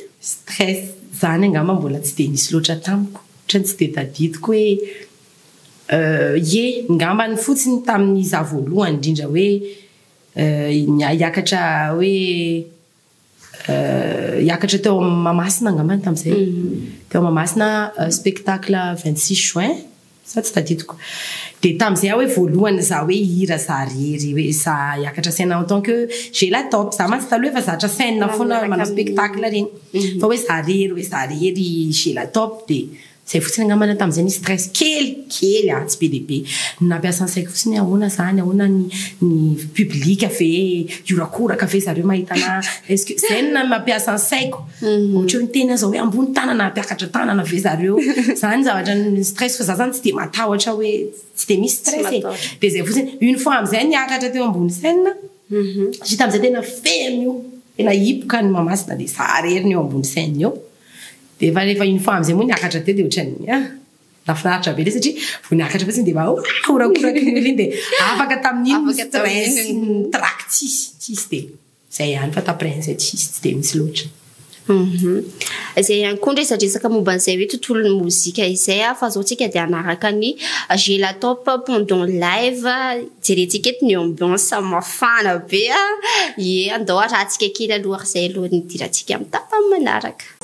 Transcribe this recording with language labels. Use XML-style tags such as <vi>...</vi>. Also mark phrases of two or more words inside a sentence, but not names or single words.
<mg>Stress zany angamba mbola tsy dia nisy loatra tamiko ohatrany tsy dia tadidiko hoe ngambany fotsiny tamin'ny za voalohany indrindra hoe hiakatra teo Mahamasina angambany tamin'izay teo Mahamasina</mg> <fr>spectacle 26 juin</fr> <mg>sa tsy tadidiko dia tamin'izay hoe voalohany za hoe hira za rery hoe za hiakatra</mg> <fr>scène en tant que j'ai la top</fr> <mg>za mantsy taloha efa zatra scène foana manao spectacle reny fa hoe za rery</mg> <fr>j'ai la top</fr> <mg>dia zay fotsiny angambana tamin'izay ny stress kely tsy be dia be nampiasa ansaiko fotsiny ahoana zany ahoana ny public ve iorakoraka ve zareo mahitana</mg> <fr>est-ce que</fr> <mg>zay no mampiasa ansaiko ohatra ny tena zao hoe ambony tanana ampiakatra tanana ve zareo zany zavatra ny stress fa za zany tsy dia matahotra hoe tsy dia misy stress dia zay fotsiny</mg> <fr>une fois</fr> <mg>amin'izay niakatra teo ambony scène sy tamin'izay tena feno io tena hipoka ny Mahamasina dia za reriny eo ambony scène eo dia efa rehefa</mg> <fr>une fois</fr> <mg>amin'izay moa niakatra teo dia ohatrany nafinaritra be le satria vao niakatra fotsiny dia orakoraka ny olona iny dia afaka tamin'iny stress trac tsisy dia zay ihany fa taprès an'izay tsisy tsy dia misy loatra. Izay ihany koa ndray resaka momba an'izay hoe tontolon'ny mozika izay fa zao tsika dia hanaraka ny</mg> <fr>j'ai la top pendant live</fr> <mg>jerentsika eto ny ambiance mafana be andao arahantsika kely aloha izay aloha ny dirantsika amin'ny tapany manaraka.</mg>